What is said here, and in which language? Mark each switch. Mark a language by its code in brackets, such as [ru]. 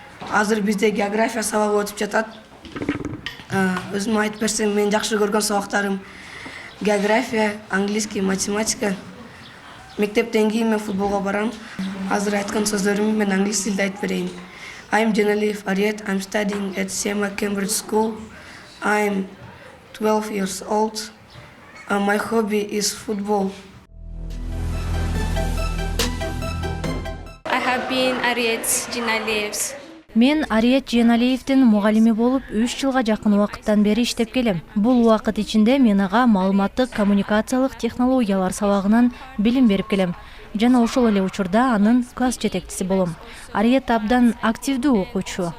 [ky] Азыр бизде география сабагы өтүп жатат. Өзүм айтып берсем, мен жакшы көргөн сабактарым география, английский, математика. Мектептен кийин мен футболго барам. Азыр айткан сөздөрүмдү мен англис тилде айтып берейин. [en] I'm Жаналиев Ариет. I'm studying at Sema Cambridge School. I'm 12 years old. My hobby is football. I have been Ariet Janaliev's. [ky] Мен Ариет Жаналиевдин мугалими болуп 3 жылга жакын убакыттан бери иштеп келем. Бул убакыт ичинде мен ага маалыматтык коммуникациялык технологиялар сабагынан билим берип келем. Жана ошол эле учурда анын класс жетекчиси болом. Ариет абдан активдүү окуучу.